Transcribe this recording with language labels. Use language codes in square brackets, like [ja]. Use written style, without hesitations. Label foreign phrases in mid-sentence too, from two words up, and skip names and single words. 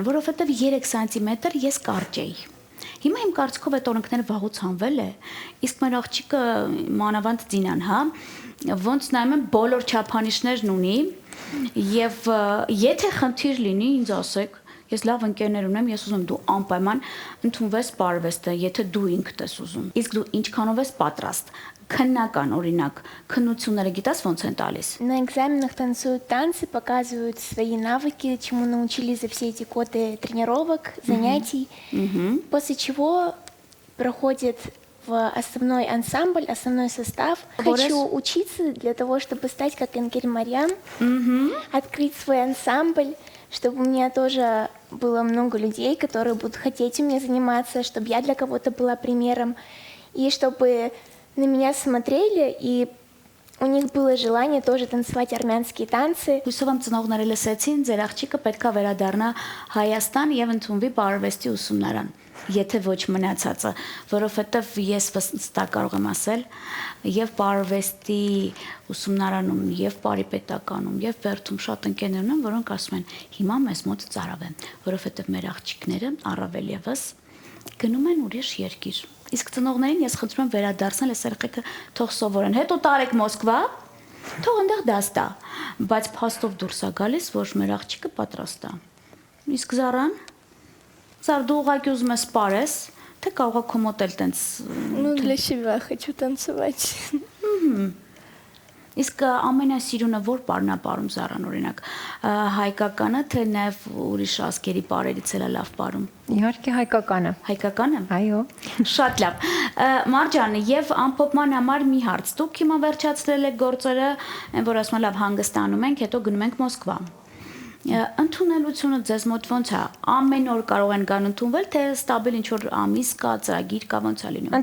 [hy] որովհետեւ 3 սանտիմետր ես կարճ էի։ Հիմա իմ կարծիքով այդ օրենքները վաղուց հանվել է, իսկ մեր աղջիկը մանավանդ Զինան, հա, ոնց նայում եմ բոլոր չափանիշներն ունի եւ եթե խնդիր լինի ինձ ասեք, ես լավ ընկերներ ունեմ, ես ուզում եմ դու անպայման ընդունվես պարվեստը, եթե դու ինքդ ես уզում։ Իսկ դու ինչքանով ես պատրաստ։ Քննական օրինակ, քննությունները գիտես ոնց են տալիս։ [ru] На экзаменах танцуют танцы, показывают свои навыки, чему научились за все эти годы тренировок, занятий. После чего проходит в основной ансамбль, основной состав. Хочу учиться для того, чтобы стать как Энгель Марьям, открыть свой ансамбль, чтобы у меня тоже было много людей, которые будут хотеть у меня заниматься, чтобы я для кого-то была примером, и чтобы на меня смотрели, и у них было желание тоже танцевать армянские танцы. [hy] Հույսով եմ ծնողները լսեցին, ձեր աղջիկը պետքա վերադառնա Հայաստան եւ ընդունվի պարվեստի ուսումնարան, եթե ոչ մնացածը, որովհետեւ ես վստահ կարող եմ ասել, եւ պարվեստի ուսումնարանում, եւ Պարիպետականում, եւ Բերդում շատ ընկերներ ունեմ, որոնք ասում են, հիմա մեզ մոտ ծարավ է, որովհետեւ մեր աղջիկները առավել եւս գնում են ուրիշ երկիր։ Իսկ ծնողներին ես խնդրում եմ վերադարձնել այս երեխեքը թող սովորեն։ Հետո տարեք Մոսկվա, թող այնտեղ դաս տա, բայց փաստով дурս է գալիս, որ մեր աղջիկը պատրաստ է։ Իսկ Զարան, Զար դու ուղղակի ուզում ես սպարես, թե կարող է քո մոտ էլ տենց։ [ru] Ну, для себя хочу танцевать. [hy] Իսկ ամենասիրունը որ պարն է պարում Զարան օրինակ, հայկականը, թե նաև ուրիշ ազգերի պարերից էլ է լավ պարում։ Իհարկե հայկականը։ Հայկականը։ Այո։ Շատ լավ։ Մարջան, եւ ամփոփման համար մի հարց։ Դուք հիմա վերջացրել եք գործերը, այն որ ասում եմ լավ հանգստանում ենք, հետո գնում ենք Մոսկվա։ Ընդունելությունը ձեզ մոտ ոնց է։ Ամեն օր կարող են գան ընդունվել, թե ստաբիլ ինչ որ ամիս կա, ծրագիր կա, ոնց է լինում։